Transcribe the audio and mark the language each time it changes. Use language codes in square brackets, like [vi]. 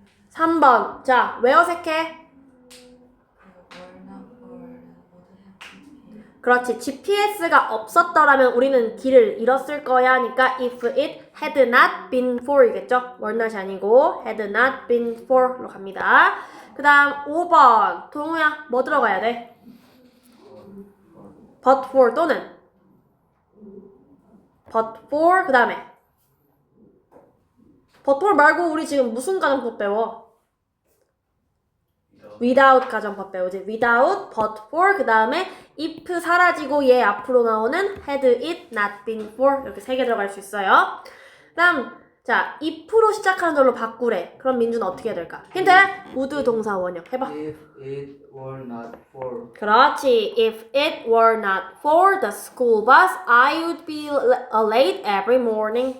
[ko] 3번. 자, 왜 어색해? 그렇지. GPS가 없었더라면 우리는 길을 잃었을 거야 하니까 [en] if it had not been for [ko] 이겠죠? [en] were not [ko] 이 아니고 [en] had not been for [ko] 로 갑니다. 그 다음 5번. 동우야 뭐 들어가야 돼? but for 또는 but for 그 다음에 but for 말고 우리 지금 무슨 가정법 배워? without 가정법 배우지. without, but for 그 다음에 if 사라지고 얘 앞으로 나오는 [en] had it not been for [ko] 이렇게 3개 들어갈 수 있어요. 그 다음 자 if로 시작하는 걸로 바꾸래. 그럼 민주는 어떻게 해야 될까? 힌트! would 동사 원형 해봐. [en] If it were not for. [ko] 그렇지. [en] If it were not for the school bus, I would be late every morning.